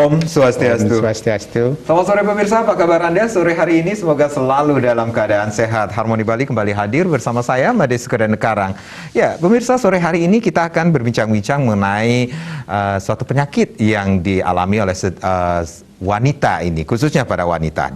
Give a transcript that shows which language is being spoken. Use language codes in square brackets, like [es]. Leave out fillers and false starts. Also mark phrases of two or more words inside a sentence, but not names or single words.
[id] Swastiastu. Om Swastiastu. Selamat sore pemirsa, apa kabar Anda sore hari ini? Semoga selalu dalam keadaan sehat. Harmoni Bali kembali hadir bersama saya, Made Sukadan Karang. Ya, pemirsa, sore hari ini kita akan berbincang-bincang mengenai suatu penyakit yang dialami oleh wanita ini, khususnya pada wanita.